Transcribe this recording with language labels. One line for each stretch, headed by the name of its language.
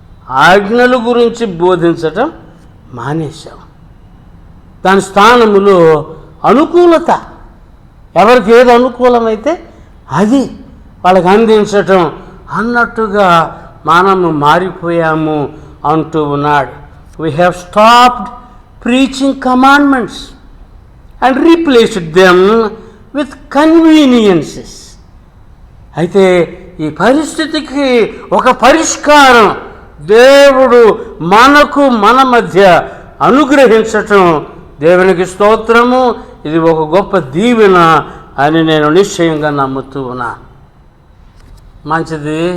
Telugu: ఆజ్ఞల గురించి బోధించటం మానేశాం. దాని స్థానములో అనుకూలత, ఎవరికి ఏది అనుకూలమైతే అది వాళ్ళకి అందించటం అన్నట్టుగా మనము మారిపోయాము అంటూ ఉన్నాడు.
English: We have stopped preaching commandments and replaced them with conveniences.
Telugu: అయితే ఈ పరిస్థితికి ఒక పరిష్కారం దేవుడు మనకు మన మధ్య అనుగ్రహించటం దేవునికి స్తోత్రము. ఇది ఒక గొప్ప దీవెన అని నేను నిశ్చయంగా నమ్ముతూ ఉన్నా. మంచిది.